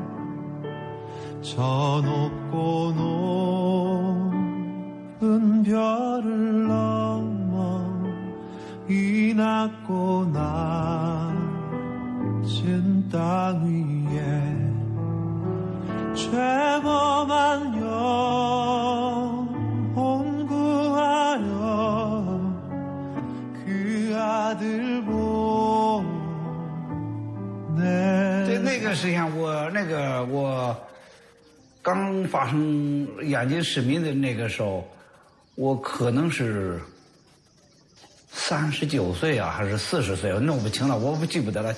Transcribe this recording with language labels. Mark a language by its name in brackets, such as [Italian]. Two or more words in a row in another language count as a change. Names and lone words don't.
[Korean] 저 높고 높은 별을 넘어 이 낮고 낮은 땅 위에 죄범한 영혼 구하려 그 아들 보내. [Chinese] 对那个事情，我刚发生眼睛失明的那个时候，我可能是39岁啊，还是40岁，我弄不清了，我不记不得了。